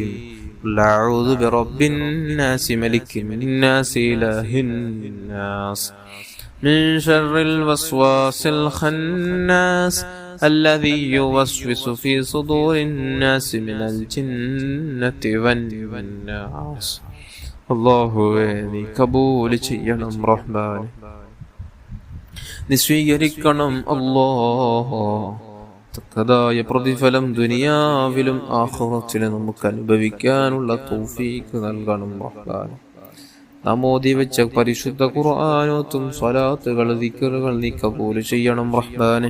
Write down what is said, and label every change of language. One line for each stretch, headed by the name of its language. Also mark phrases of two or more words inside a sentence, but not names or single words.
Arabic: قل أعوذ برب الناس ملك الناس إله الناس من شر الوسواس الخناس الذي يوسوس في صدور الناس من الجنة والناس.
Malayalam: الله നീ കബൂൽ ചെയ്യണം റഹ്മാൻ, നീ സ്വീകരിക്കണം അല്ലാഹ്. തക്കതായ പ്രതിഫലം ദുനിയാവിലും ആഖിറത്തിലും നമുക്ക് അനുഭവിക്കാനുള്ള തൗഫീഖ് നൽകണം റഹ്മാൻ. നാം ഓതി വെച്ച പരിശുദ്ധ ഖുർആനോത്തും സ്വലാത്തുകൾ ദിക്റുകൾ നീ കബൂൽ ചെയ്യണം റഹ്മാനെ.